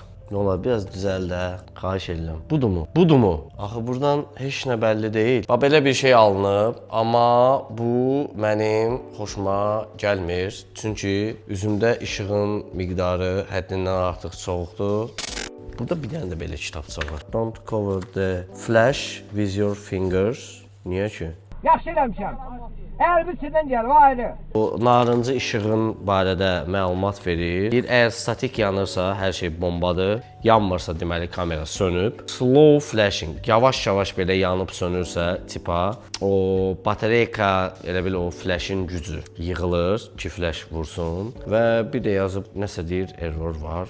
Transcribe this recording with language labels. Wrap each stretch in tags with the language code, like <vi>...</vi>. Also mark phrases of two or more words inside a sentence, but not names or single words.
<az>Nə olar, biraz düzəl də, xahiş edirəm. Budurmu? Axı buradan heç nə bəlli deyil. Bax, belə bir şey alınıb, amma bu mənim xoşuma gəlmir. Çünki üzümdə işığın miqdarı həddindən artıq çoxdur. Burada bir dənə də belə kitabça var.</az> <en>Don't cover the flash with your fingers.</en> <az>Niyə ki? Yaxşı eləmişəm. Əgər bir şeydən gəl, o ayrı. O narıncı işığın barədə məlumat verir. Əgər statik yanırsa, hər şey bombadır. Yanmırsa, deməli kamera sönüb.</az> <en>Slow flashing,</en> <az>yavaş-yavaş belə yanıb sönürsə, tipa o batareyka, elə bil o flashin gücü yığılır ki, flash vursun və bir də yazıb nəsə deyir, error var.</az>